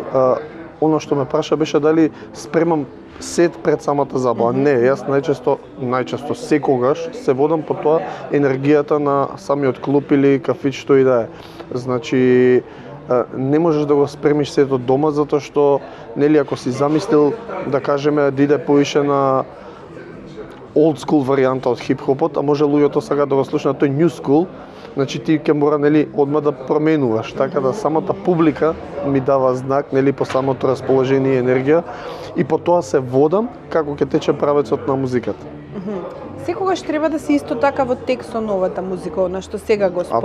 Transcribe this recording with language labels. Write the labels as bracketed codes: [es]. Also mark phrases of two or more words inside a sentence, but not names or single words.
[mk] Оно што ме праша беше дали спремам сет пред самата забава. Не, јас најчесто секогаш се водам по тоа енергијата на самиот клуб или кафич што и да е. Значи не можеш да го спремиш сето дома затоа што нели ако си замислил да кажеме да иде поише на [en] old school [mk] варијанта од хип-хопот, а може луѓето сакаат да го слушнат тој [en] new school, [mk] Значи ти ќе мора нели одма да променуваш, така да самата публика ми дава знак нели по самото расположение и енергија и по тоа се водам како ќе тече правецот на музиката. Секогаш треба да си исто така во текст со новата музика, она што сега го спомна.